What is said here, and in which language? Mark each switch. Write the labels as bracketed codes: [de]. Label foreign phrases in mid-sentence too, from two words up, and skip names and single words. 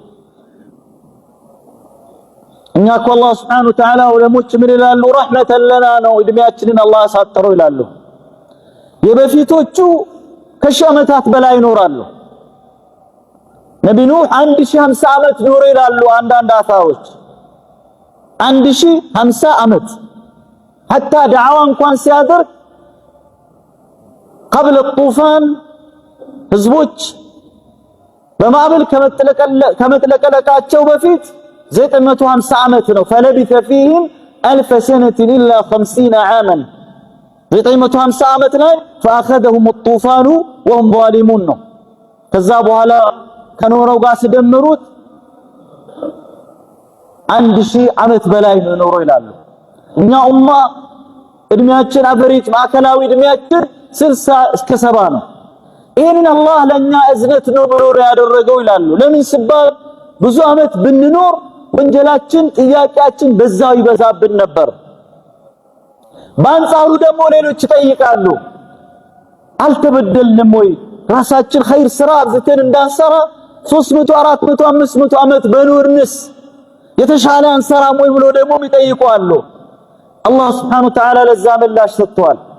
[am] እኛ እኮ አላህ [ar] سبحانه وتعالى [am] ዑለሞች ምን ይላሉ [ar] رحمة لنا [am] ነው እድሜያችንን አላህ ያሳጠረው ይላሉ የበፊቶቹ ከሺህ ዓመታት በላይ ይኖራሉ ነብዩ ኑህ 1050 ዓመት ኖረ ይላሉ አንዳንድ አፋዎች 1050 ዓመት [ar] حتى دعوا [am] እንኳን ሲያደርግ [ar] قبل الطوفان [am] ህዝቦች በማዕበል ከመጥለቀለቃቸው በፊት 950 ዓመት ነው [ar] فلبث فيهم 1000 سنة إلا 50 عاما [am] 950 ዓመት ላይ [ar] فأخذهم الطوفان وهم ظالمون [am] ነው ከዛ በኋላ ከኖረው ጋር ሲደምሩት 1000 ዓመት በላይ ነው ኖሮ ይላሉ እኛ ኡማ እድሜያችን አቨሬጅ ማዕከላዊ እድሜያችን 60 እስከ 70 ነው ይሄንን አላህ ለኛ እዝነት ነው ብሎ ያደረገው ይላሉ ለምን ሲባል ብዙ አመት ብንኖር ወንጀላችን ጥያቄያችን በዛው ይበዛብን ነበር በአንጻሩ ደግሞ ሌሎች ይጠይቃሉ አልተበደልንም ወይ ራሳችን ኸይር ስራ አብዝተን እንዳንሰራ 300 400 500 አመት በኖርንስ የተሻለ አንሰራም ወይ ብሎ ደግሞ ይጠይቁአሉ አላህ [ar] سبحانه وتعالى [am] ለዛ ምላሽ ሰጥቷል